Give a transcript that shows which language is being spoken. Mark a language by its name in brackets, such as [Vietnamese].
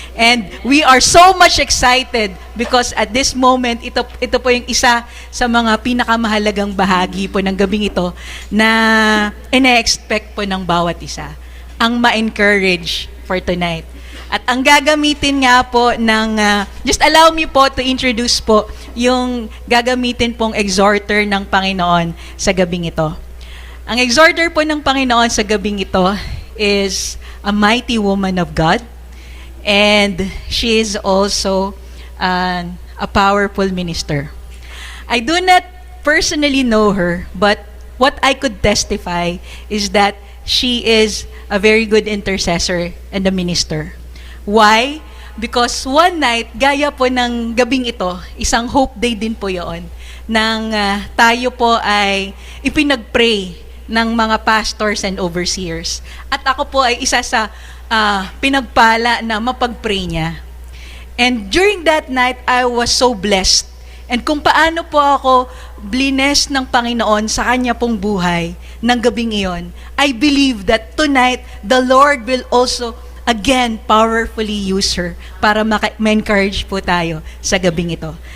[English] And we are so much excited because at this moment, [Filipino] ito po yung isa sa mga pinakamahalagang bahagi po ng gabing ito na ine-expect po ng bawat isa. Ang ma-encourage for tonight. At ang gagamitin nga po ng, [English] just allow me po to introduce [Filipino] po yung gagamitin pong exhorter ng Panginoon sa gabing ito. Ang exhorter po ng Panginoon sa gabing ito [English] is a mighty woman of God, and she is also a powerful minister. I do not personally know her, but what I could testify is that she is a very good intercessor and a minister. Why? Because one night, [Filipino] gaya po ng gabing ito, isang hope day din po yun, nang tayo po ay ipinag-pray ng mga pastors and overseers. At ako po ay isa sa pinagpala na mapag-pray niya. [English] And during that night, I was so blessed. [Filipino] And kung paano po ako blessed ng Panginoon sa kanya pong buhay ng gabing iyon, [English] I believe that tonight, the Lord will also again, powerfully use her [Filipino] para ma-encourage po tayo sa gabing ito.